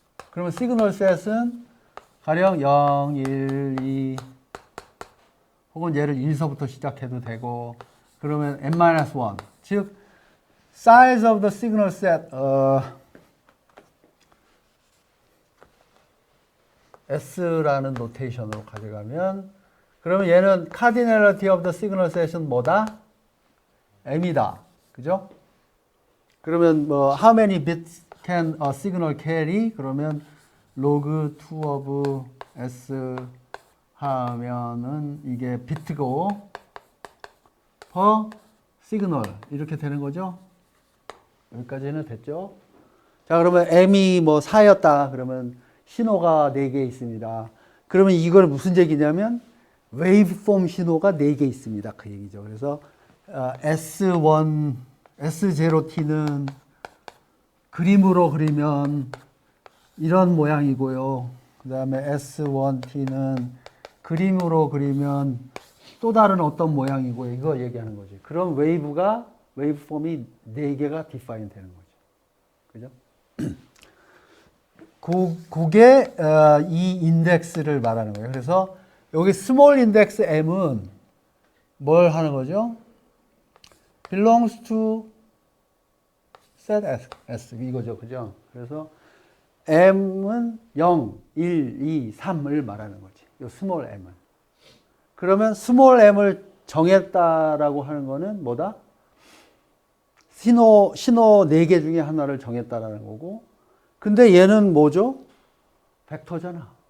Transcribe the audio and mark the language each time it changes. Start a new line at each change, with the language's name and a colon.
Korean: 그러면 시그널 셋은 가령 0, 1, 2 혹은 얘를 1서부터 시작해도 되고 그러면 n-1 즉
English: size of the signal set S
Korean: 라는 노테이션으로 가져가면 그러면 얘는
English: cardinality of the signal set
Korean: 은 뭐다? M이다. 그죠? 그러면 뭐
English: how many bits can a signal carry?
Korean: 그러면 log 2 of S 하면은 이게 비트고
English: per signal
Korean: 이렇게 되는 거죠? 여기까지는 됐죠? 자, 그러면 M이 뭐 4였다. 그러면 신호가 4개 있습니다. 그러면 이걸 무슨 얘기냐면 웨이브폼 신호가 4개 있습니다. 그 얘기죠. 그래서 S1, S0T는 그림으로 그리면 이런 모양이고요. 그 다음에 S1T는 그림으로 그리면 또 다른 어떤 모양이고요. 이거 얘기하는 거지. 그럼 웨이브폼이 4개가 디파인 되는 거죠. 그죠? 그게 이 인덱스를 말하는 거예요. 그래서 여기 스몰 인덱스 M은 뭘 하는 거죠?
English: belongs to set S
Korean: 이거죠. 그죠? 그래서 M은 0, 1, 2, 3을 말하는 거지. 이 스몰 M은. 그러면 스몰 m을 정했다라고 하는 거는 뭐다? 신호 4개 중에 하나를 정했다라는 거고, 근데 얘는 뭐죠? 벡터잖아.